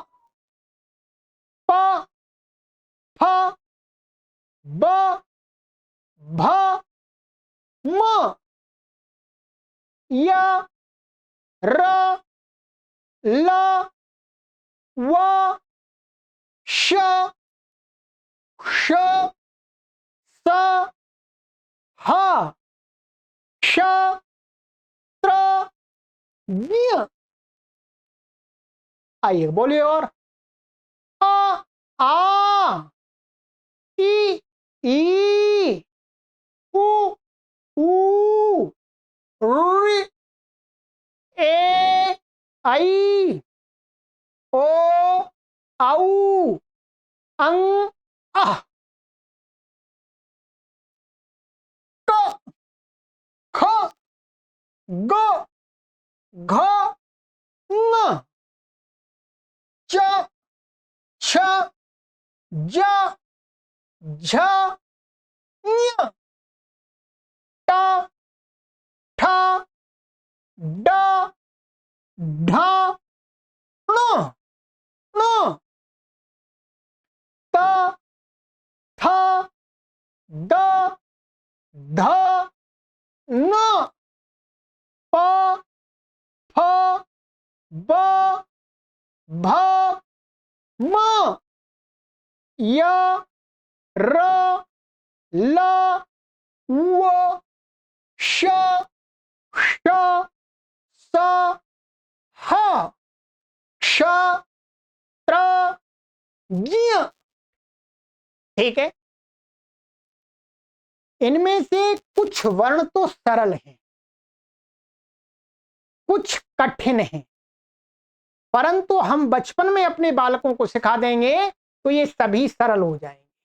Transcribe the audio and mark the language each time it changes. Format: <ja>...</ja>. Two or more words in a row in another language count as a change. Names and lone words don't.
<hi>प, फ, ब, भ, म, य, र, ल, व, श, ष, स, ह, श, त्र, ज्ञ। आइए बोलिए और। आ, ई, ई, उ, ऊ, ऋ, ए, आई, ओ, औ, अं, अः, क, ख, ग, घ, ङ, च, छ, ज, झ, ञ, ट, ठ, ड, ढ, ण, ण, त, थ, द, ध, न, प, फ, ब, भ, म, य, र, ल, व, श, ष, स, ह, श, त्र, ज्ञ। ठीक है, इनमें से कुछ वर्ण तो सरल हैं, कुछ कठिन हैं, परंतु हम बचपन में अपने बालकों को सिखा देंगे तो ये सभी सरल हो जाएंगे।</hi>